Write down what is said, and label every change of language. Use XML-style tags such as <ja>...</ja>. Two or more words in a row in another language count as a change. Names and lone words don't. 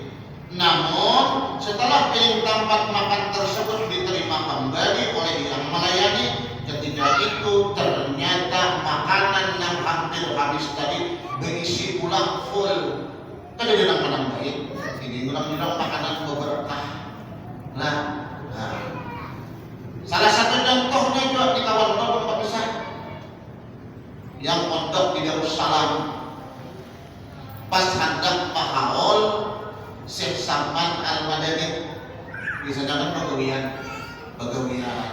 <id>Namun setelah piring tempat makan tersebut diterima kembali oleh yang melayani, ketika itu ternyata makanan yang hampir habis tadi berisi ulang full.</id> <bjn>Kada ada yang baik.</bjn> <id>Ini ulang-ulang makanan berberkah. Nah, salah satu contohnya juga di kawan-kawan pemisah yang mondok di Darussalam.</id> <bjn>Pas hendak mahaul Syekh Salman Al-Madani, biasanya kan bagawian.</bjn>